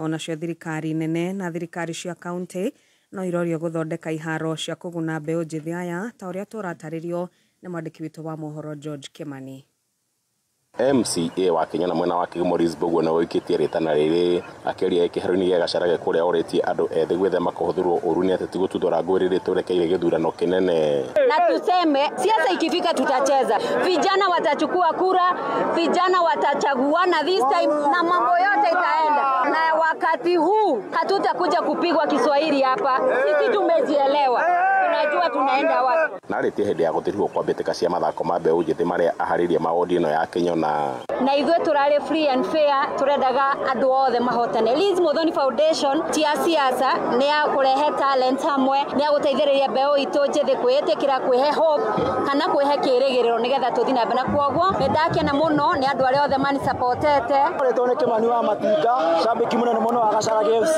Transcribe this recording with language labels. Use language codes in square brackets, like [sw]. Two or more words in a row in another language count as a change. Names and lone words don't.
[ki] Onacio thirikari nene na thirikari cia kaunti no irorio gũthondeka iharo cia kũguna mbeũ njĩthĩ aya, ta ũrĩa tũratarĩrio nĩ mwandĩki witũ wa mohoro George Kimani. MCA wa Kenya na mwena wa Kigmorisburg na wĩkĩtie rĩtana rĩrĩ akĩaria kĩharo-inĩ gĩa Gacharage kũrĩa orĩtie andũ ethĩ gwĩthema kũhũthĩrwo ũru nĩ ateti gũtuthũra ngũĩ rĩrĩa tũrekeire gĩthurano kĩnene. [sw] Na tuseme siasa ikifika tutacheza, vijana watachukua kura, vijana watachaguana [en] this time [sw] na mambo yote itaenda. Na wakati huu hatutakuja kupigwa Kiswahili hapa, sisi tumejielewa, tunajua tunaenda wapi. [ki] Na rĩtie hĩndĩ ya gũthirwo kwa mbĩtĩka cia mathako ma mbeũ njĩthĩ marĩa aharĩria maũndũ ĩno ya Kenya na ithuĩ tũrarĩ [en] free and fair, [ki] tũrendaga andũ othe mahotane. Liz Muthoni Foundation ti ya siasa, nĩ ya kũrehe talent hamwe, nĩ ya gũteithĩrĩria mbeũ itũ njĩthĩ kwĩĩtĩkĩra, kwĩhe hope kana kwĩhe kĩĩrĩgĩrĩro nĩgetha tũthiĩ na mbere. Kwoguo nĩ ndakena mũno nĩ andũ arĩa othe mani supportete. Rĩtwa nĩ Kimani wa Matinga, shabiki mũnene mũno wa Gacharage FC.